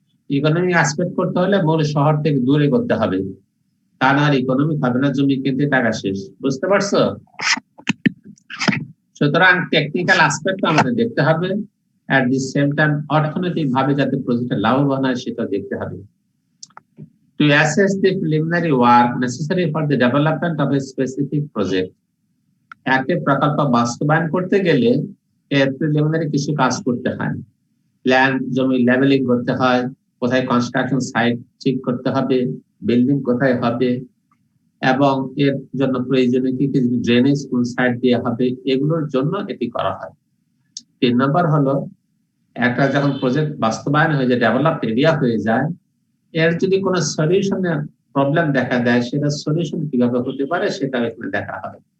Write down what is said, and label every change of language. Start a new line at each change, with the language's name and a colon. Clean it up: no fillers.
Bangla: Economic aspect করতে হলে মূল শহর থেকে দূরে করতে হবে, তা না আর ইকোনমিক হবে না, জমি কিনতে টাকা শেষ। বুঝতে পারছো? সুতরাং টেকনিক্যাল অ্যাসপেক্ট আমাদের দেখতে হবে, এট দি সেম টাইম অর্থনৈতিক ভাবে যাতে প্রজেক্টটা লাভবান হয় সেটা দেখতে হবে।
English: To assess the preliminary work necessary for the development of a specific project,
Bangla: একটা প্রকল্প বাস্তবায়ন করতে গেলে এর প্রিলিমিনারি কিছু কাজ করতে হয়। ল্যান্ড, জমি লেভেলিং করতে হয়, কোথায় কনস্ট্রাকশন সাইট ঠিক করতে হবে, বিল্ডিং কোথায় হবে, এবং এর জন্য প্রয়োজনীয় কি কি ড্রেনেজ কোন সাইড দিয়ে হবে, এগুলোর জন্য এটি করা হয়। 3 নম্বর হলো, একটা যখন প্রজেক্ট বাস্তবায়ন হয়ে যায়, ডেভেলপড এরিয়া হয়ে যায়, এর যদি কোনো সলিউশনের প্রবলেম দেখা দেয়, সেটা সলিউশন কিভাবে হতে পারে সেটা এখানে দেখা হবে।